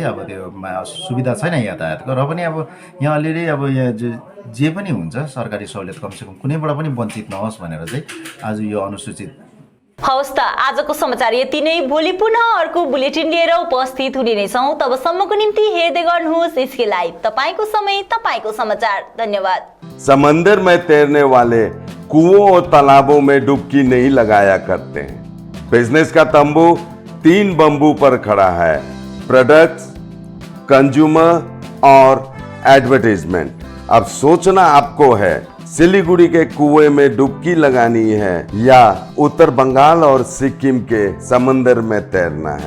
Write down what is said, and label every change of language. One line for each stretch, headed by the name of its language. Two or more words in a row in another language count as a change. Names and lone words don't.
Nepali: अब त्यो सुविधा छैन यातायातको र पनि अब यहाँ अलिअलि अब यहाँ जे पनि हुन्छ सरकारी सहुलियत कमसेकम कुनैबाट पनि वञ्चित नहोस् भनेर चाहिँ आज यो अनुसूचित हवस् त आजको समाचार यति नै। भोलि पुनः अर्को बुलेटिन लिएर उपस्थित हुने नै छौं। तबसम्मको निम्ति हेर्दै गर्नुहोस् एसके लाइभ, तपाईको समय तपाईको समाचार। धन्यवाद।
Hindi: समंदर में तैरने वाले कुओं और तालाबों में डुबकी नहीं लगाया करते हैं। बिजनेस का तंबू 3 बंबू पर खड़ा है, प्रोडक्ट्स, कंज्यूमर और एडवर्टाइजमेंट। अब सोचना आपको है सिलीगुड़ी के कुएं में डुबकी लगानी है या उत्तर बंगाल और सिक्किम के समंदर में तैरना है।